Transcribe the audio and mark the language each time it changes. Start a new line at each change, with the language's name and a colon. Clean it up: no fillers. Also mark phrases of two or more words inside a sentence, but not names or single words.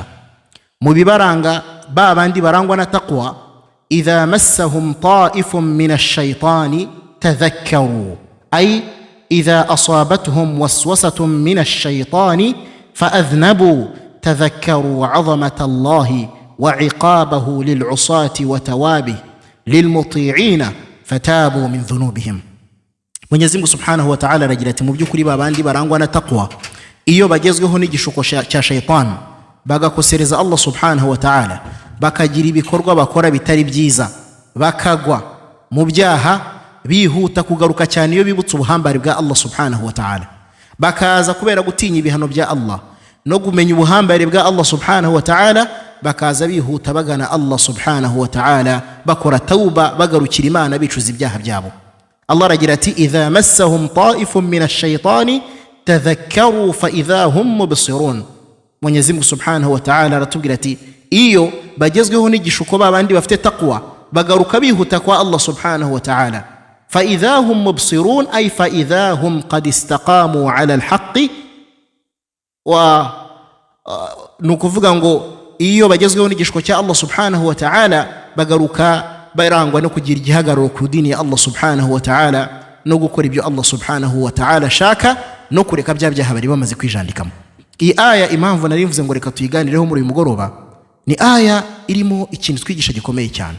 Kinyarwanda: mbibaranga babandi barangwana
Arabic: تقوى إذا مسهم طائف من الشيطان تذكروا، أي إذا أصابتهم وسوسة من الشيطان فأذنبوا تذكروا عظمة الله وعقابه للعصاة وتوابه للمطيعين فتابوا من ذنوبهم.
Kinyarwanda: Mwenyezi Mungu
Arabic: سبحانه وتعالى
Kinyarwanda: aragira ati: mu byukuri babandi barangwa na taqwa iyo bagezweho n'igishuko cya shaytan bagakosereza Allah
Arabic: سبحانه وتعالى,
Kinyarwanda: bakagira ibikorwa bakora bitari byiza, bakagwa mu byaha, bihuta kugaruka cyane iyo bibutse ubuhambari bwa Allah
Arabic: سبحانه وتعالى,
Kinyarwanda: bakaza kubera gutinya ibihano bya Allah no kumenya ubuhambare bwa Allah
Arabic: سبحانه وتعالى,
Kinyarwanda: bakaza bihuta bagana Allah
Arabic: سبحانه وتعالى,
Kinyarwanda: bakora tauba, bagarukira Imana bicuza ibyaha byabo. Allah aragira ati:
Arabic: إذا مسهم طائف من الشيطان تذكروا فإذا هم مبصرون.
Kinyarwanda: Mwenyezi Mungu
Arabic: سبحانه وتعالى
Kinyarwanda: aratubwira ati: iyo bagezweho n'igishuko babandi bafite taqwa bagaruka bihuta kwa Allah
Arabic: سبحانه وتعالى, فإذا هم مبصرون أي فإذا هم قد استقاموا على الحق و
Kinyarwanda: nukuvuga ngo iyo bagezweho n'igishiko cya Allah
Arabic: سبحانه وتعالى
Kinyarwanda: bagaruka barangwa no kugira igihagararo ku dini ya Allah
Arabic: سبحانه وتعالى,
Kinyarwanda: no gukora ibyo Allah
Arabic: سبحانه وتعالى
Kinyarwanda: shaka, no kureka bya byaha bari bamaze kwijandikamo. Iyi aya impamvu nari mvuze ngo reka tuyiganireho muri uyu mugoroba, ni aya irimo ikintu twigisha gikomeye cyane.